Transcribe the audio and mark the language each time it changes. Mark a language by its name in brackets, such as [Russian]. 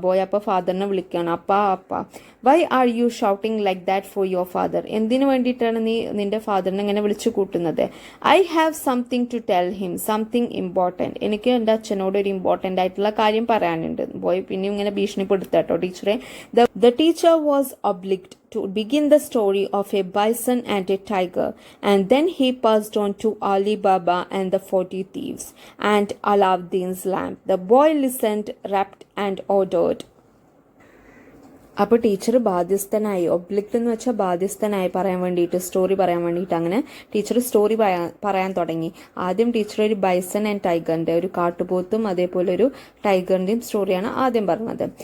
[Malayalam] Boy അപ്പോൾ ഫാദറിനെ വിളിക്കുകയാണ്, അപ്പ. [English] Why are you shouting like that for your father? [Malayalam] എന്തിനു വേണ്ടിയിട്ടാണ് നീ നിന്റെ ഫാദറിനെ ഇങ്ങനെ വിളിച്ചു കൂട്ടുന്നത്? [English] I have something to tell him, something important. [Malayalam] എനിക്ക് എൻ്റെ അച്ഛനോട് ഒരു ഇമ്പോർട്ടൻ്റ് ആയിട്ടുള്ള കാര്യം പറയാനുണ്ട്. ബോയ് പിന്നെയും ഇങ്ങനെ ഭീഷണിപ്പെടുത്താട്ടോ ടീച്ചറെ. [English] The teacher was obliged to begin the story of a bison and a tiger, and then he passed on to Ali Baba and the 40 thieves and Aladdin's lamp. The boy listened, rapt and ordered. [Malayalam] അപ്പോൾ teacher ബാധ്യസ്ഥനായി, ഒബ്ലിക്റ്റ് എന്ന് വെച്ചാൽ ബാധ്യസ്ഥനായി പറയാൻ വേണ്ടിയിട്ട്, story പറയാൻ വേണ്ടിയിട്ട് അങ്ങനെ teacher story പറയാൻ തുടങ്ങി. ആദ്യം ടീച്ചർ ഒരു ബൈസൺ ആൻഡ് ടൈഗറിൻ്റെ, ഒരു കാട്ടുപോത്തും അതേപോലെ ഒരു ടൈഗറിൻ്റെയും സ്റ്റോറിയാണ് ആദ്യം പറഞ്ഞത്.